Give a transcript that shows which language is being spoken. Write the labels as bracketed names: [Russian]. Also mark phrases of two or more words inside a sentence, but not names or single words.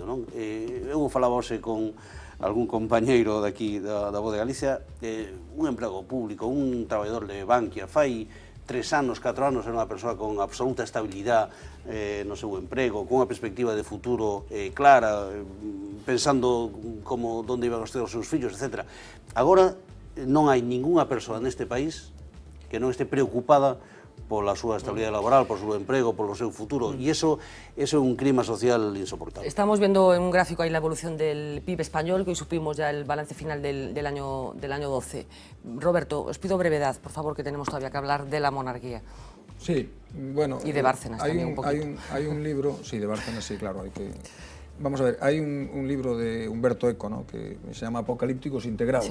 [Galician] Eu falaba hoxe con algún compañeiro daqui da Voz de Galicia, un emprego público, un traballador de Bankia, fai 3 anos, 4 anos, era unha persoa con absoluta estabilidade no seu emprego, con unha perspectiva de futuro clara, pensando como onde iban a ter os seus fillos, etc. Agora non hai ningunha persoa neste país que non este preocupada pola súa estabilidade laboral, por seu emprego, polo seu futuro, e eso é un clima social insoportable. [Spanish] Estamos viendo en un gráfico ahí la evolución del PIB español, que hoy supimos ya el balance final del año 12. Roberto, os pido brevedad, por favor, que tenemos todavía que hablar de la monarquía. Sí, bueno... Y de Bárcenas también un poquito. Hay un libro, sí, de Bárcenas, sí, claro, hay que... Vamos a ver, hay un libro de Humberto Eco, ¿no?, que se llama Apocalípticos Integrados.